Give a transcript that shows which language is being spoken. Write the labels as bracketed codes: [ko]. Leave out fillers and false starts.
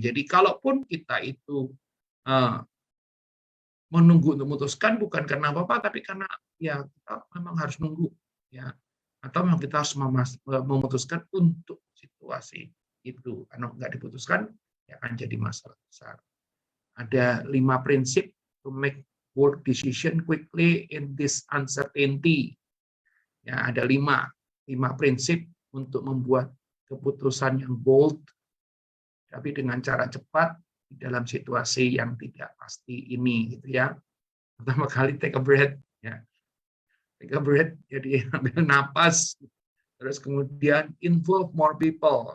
[id] Jadi kalaupun kita itu eh, menunggu untuk memutuskan bukan karena apa-apa, tapi karena ya kita memang harus nunggu, ya. Atau memang kita harus memutuskan untuk situasi itu. Kalau nggak diputuskan, ya akan jadi masalah besar. Ada 5 prinsip [en] to make bold decision quickly in this uncertainty. [id] Ya, ada 5 prinsip untuk membuat keputusan yang bold, tapi dengan cara cepat di dalam situasi yang tidak pasti ini, gitu ya. Pertama kali [en] take a breath, [id] ya. [en] Take a breath, [id] jadi ambil napas, terus kemudian [en] involve more people.